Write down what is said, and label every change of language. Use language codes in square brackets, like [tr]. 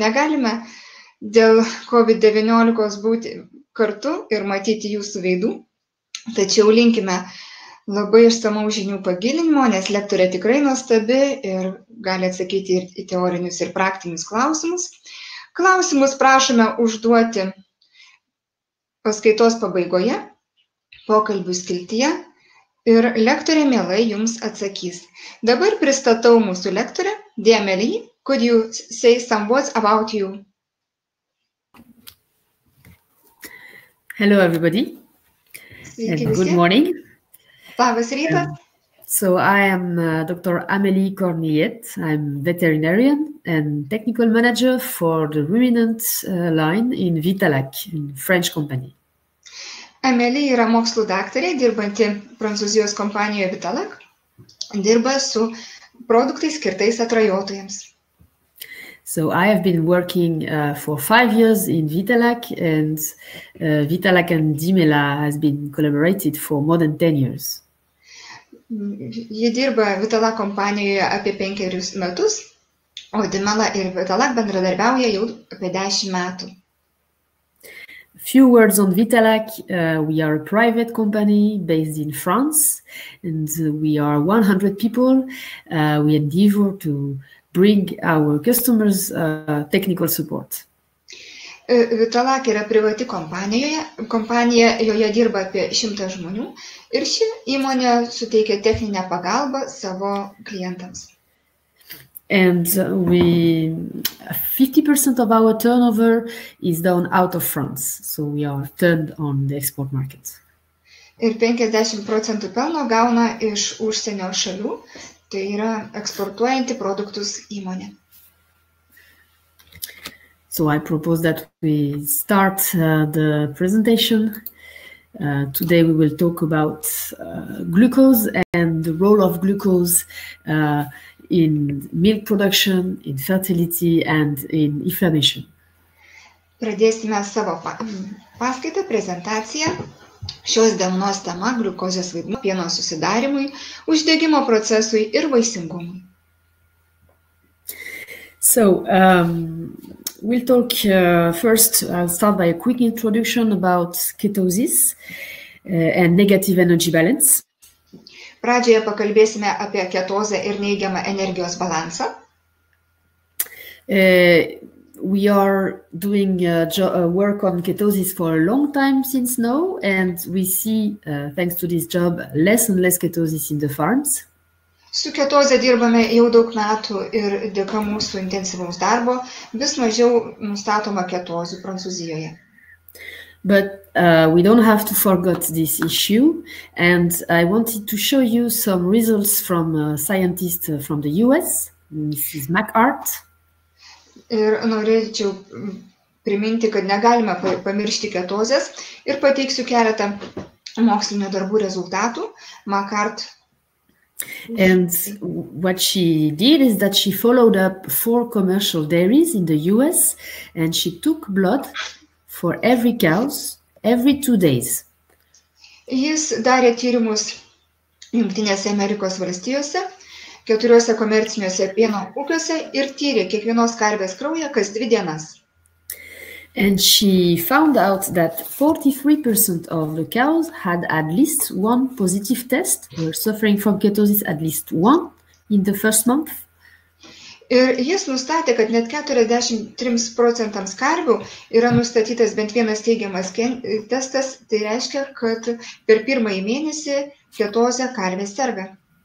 [lt] Negalime dėl COVID-19 būti kartu ir matyti jūsų veidų, tačiau linkime labai išsamaus žinių pagilinimo, nes lektorė tikrai nuostabi ir gali atsakyti ir į teorinius ir praktinius klausimus. Klausimus prašome užduoti paskaitos pabaigoje, pokalbių skiltyje ir lektorė mielai jums atsakys. Dabar pristatau mūsų lektorę. [en] Amélie, could you say some words about you? Hello, everybody, and good morning. [lt] Labas rytas. [en] So I am Dr. Amélie Cordier. I'm veterinarian and technical manager for the ruminant line in Vitalac, in French company. [lt] Amélie yra mokslų daktarė, dirbanti Prancūzijos kompanijoje Vitalac, dirba su produktais skirtais atrajotojams. [en] So I have been working for 5 years in Vitalac, and Vitalac and Dimela has been collaborated for more than 10 years. [lt] Ji dirba Vitalac kompanijoje apie 5 metus, o Dimela ir Vitalac bendradarbiauja jau apie 10 metų. [en] Few words on Vitalac. We are a private company based in France, and we are 100 people. We endeavor to bring our customers technical support. [lt] Vitalac yra privati kompanija, joje dirba apie 100 žmonių ir ši įmonė suteikia techninę pagalbą savo klientams. [en] And 50% of our turnover is done out of France, so we are turned on the export market. [lt] Ir 50% pelno gauna iš užsienio šalių, tai yra eksportuojanti produktus įmonė. [en] So I propose that we start the presentation. Today we will talk about glucose and the role of glucose in milk production, in fertility, and in inflammation. [lt] Pradėsime savo paskaitą, prezentaciją. Šios dienos tema – gliukozės vaidmuo pieno susidarimui, uždegimo procesui ir vaisingumui. [en] So we'll talk first. I'll start by a quick introduction about ketosis and negative energy balance. [lt] Pradžioje pakalbėsime apie ketozę ir neigiamą energijos balansą. [en] We are doing work on ketosis for a long time since now, and we see, thanks to this job, less and less ketosis in the farms. [lt] Su ketoze dirbame jau daug metų ir dėka mūsų intensyvaus darbo vis mažiau nustatoma ketozių Prancūzijoje. [en] But we don't have to forget this issue, and I wanted to show you some results from a scientist from the US, Mrs. McArt. [lt] Ir norėčiau priminti, kad negalime pamiršti ketozės ir pateiksiu keletą mokslinio darbų rezultatų. McArt. [en] And what she did is that she followed up 4 commercial dairies in the US, and she took blood for every cows every 2 days. [lt] Jis darė tyrimus Jungtinėse Amerikos valstijose, 4 komerciniuose pieno ūkiuose ir tyrė kiekvienos karvės kraują kas 2 dienas. [en] And she found out that 43% of the cows had at least one positive test, were suffering from ketosis at least one in the first month. [lt] Ir jis nustatė, kad net 43% karvių yra nustatytas bent vienas teigiamas testas, tai reiškia, kad per pirmąjį mėnesį ketozę karvės serga.